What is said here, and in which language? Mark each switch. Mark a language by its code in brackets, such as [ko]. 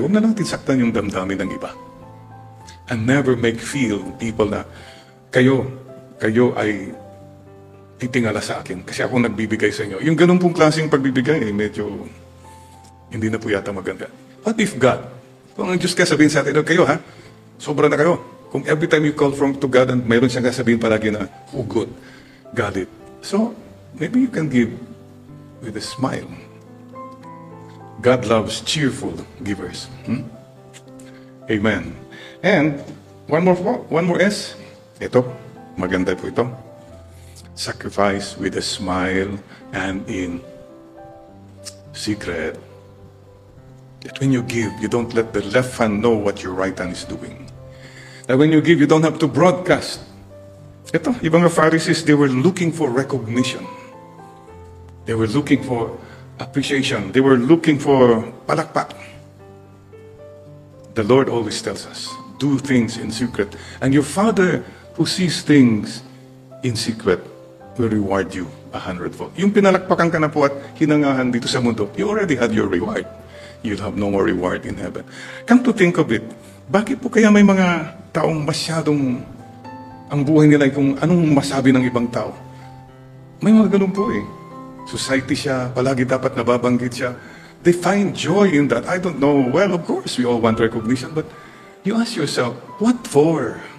[tl] Huwag na natin saktan yung damdamin ng iba. [en] And never make feel people [tl] na kayo ay titingala sa akin kasi ako nagbibigay sa inyo. Yung ganun pong klaseng pagbibigay, medyo hindi na po yata maganda. [en] What if God, [tl] kung ang Diyos ka sabihin sa atin, kayo ha, sobra na kayo. [en] Kung every time you call to God and [tl] mayroon siyang sabihin palagi na, [en] oh good, got it. So, maybe you can give with a smile. God loves cheerful givers. Amen. And one more S. [tl] Ito, maganda po ito. [en] Sacrifice with a smile and in secret. That when you give, you don't let the left hand know what your right hand is doing. That when you give, you don't have to broadcast. [tl] Ito, ibang [en] Pharisees, they were looking for recognition. They were looking for appreciation. They were looking for palakpak. The Lord always tells us, do things in secret. And your Father who sees things in secret will reward you 100-fold. [tl] Yung pinalakpakan ka na po at hinangahan dito sa mundo, [en] you already had your reward. You'll have no more reward in heaven. Come to think of it, [tl] bakit po kaya may mga taong masyadong ang buhay nila ay kung anong masabi ng ibang tao? May mga ganun po eh. Society siya, palagi dapat nababanggit siya. [en] They find joy in that. I don't know. Well, of course, we all want recognition, but you ask yourself, what for?